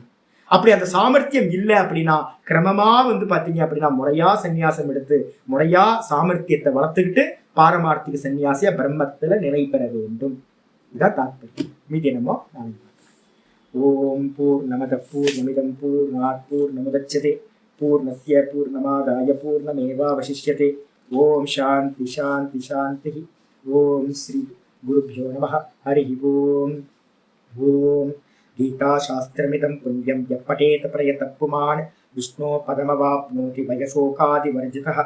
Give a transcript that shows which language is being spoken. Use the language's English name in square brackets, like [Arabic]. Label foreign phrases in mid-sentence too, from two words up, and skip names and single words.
[Tamil] அப்படி அந்த சாமர்த்தியம் இல்லை அப்படின்னா கிரமமா பாத்தீங்க அப்படின்னா முறையா சன்னியாசம் எடுத்து முறையா சாமர்த்தியத்தை வளர்த்துக்கிட்டு பாரமார்த்திக சன்னியாசியா பிரம்மத்துல நிலை பெற வேண்டும். இதான் தாற்பயம். மீதி என்னமோ நாளைக்கு. [Sanskrit] ॐ पूर्णमदः पूर्णमिदम् पूर्णात् पूर्णमुदच्यते पूर्णस्य पूर्णमादाय पूर्णमेवावशिष्यते. ॐ शान्तिः शान्तिः शान्तिः। ॐ श्री गुरुभ्यो नमः. हरि ॐ. ஓம் गीताशास्त्रमिदं पुण्यं यः पठेत प्रयतः पुमान् विष्णो पदमवाप्नोति भयशोकादिवर्जितः.